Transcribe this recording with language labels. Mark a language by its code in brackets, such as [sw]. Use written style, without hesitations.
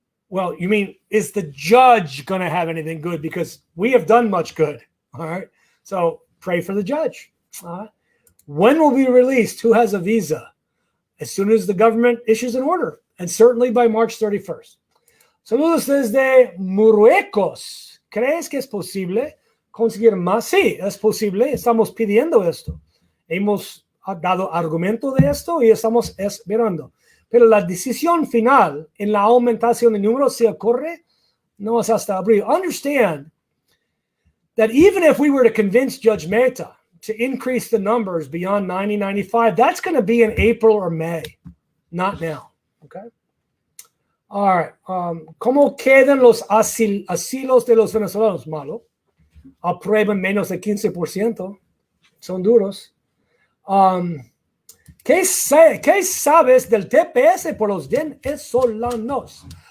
[en] Well, you mean, is the judge going to have anything good? Because we have done much good. All right. So pray for the judge. When will be released? Who has a visa? As soon as the government issues an order, and certainly by March 31st. [es] Saludos desde Marruecos. ¿Crees que es posible conseguir más? Sí, es posible. Estamos pidiendo esto. Hemos dado argumento de esto y estamos esperando. Pero la decisión final en la aumentación de números si ocurre no es hasta abril. [en] Understand that even if we were to convince Judge Mehta to increase the numbers beyond 90-95, that's going to be in April or May, not now. Okay? All right. [es] ¿Cómo quedan los asilos de los venezolanos? Malo. Aprueban menos de 15%. Son duros. ¿Qué sabes del TPS por los venezolanos?